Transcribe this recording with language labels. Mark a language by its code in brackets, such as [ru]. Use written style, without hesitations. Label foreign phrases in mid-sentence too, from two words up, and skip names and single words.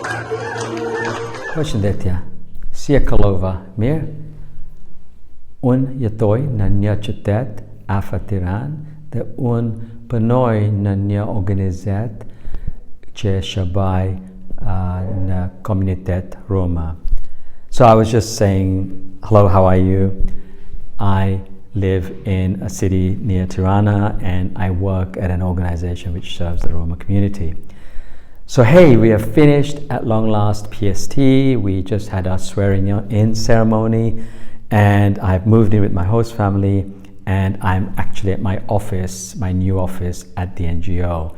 [sq] Përshëndetje, si e kalova? Mirë? Unë jetoj në një qytet afër Tiranë dhe unë punoj në një organizat që shërbaj në komunitet Roma. [en] So I was just saying, hello, how are you? I live in a city near Tirana and I work at an organization which serves the Roma community. So hey, we have finished at long last PST. We just had our swearing in ceremony and I've moved in with my host family and I'm actually at my office, my new office at the NGO.